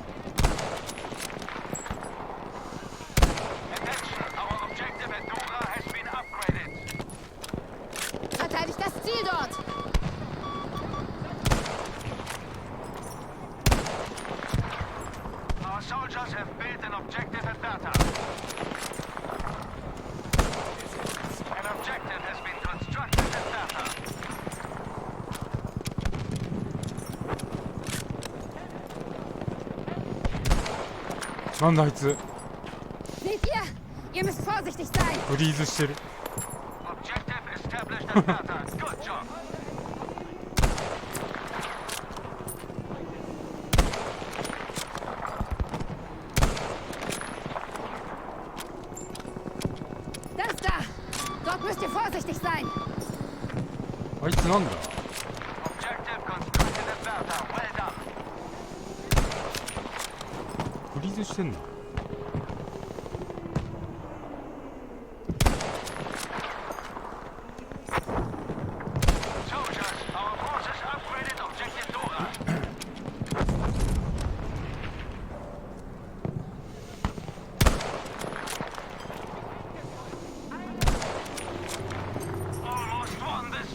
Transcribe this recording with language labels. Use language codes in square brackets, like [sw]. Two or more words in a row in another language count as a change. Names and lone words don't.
[de] Verteidigt das Ziel dort! [en] Our soldiers have built an objective at Data. An objective has been constructed at Data. [ja] なんだあいつ、 [de] Seht ihr? Ihr müsst vorsichtig sein! [ja] フリーズしてる。 [en] Objective established at Data. Good job. [de] Das da! Dort müsst ihr vorsichtig sein! [ja] あいつなんだ。 [en] Objective constructed at Data. Well done. [ja] フリーズしてんの。 [en] Soldiers, our forces upgraded objective Dora. Almost won this.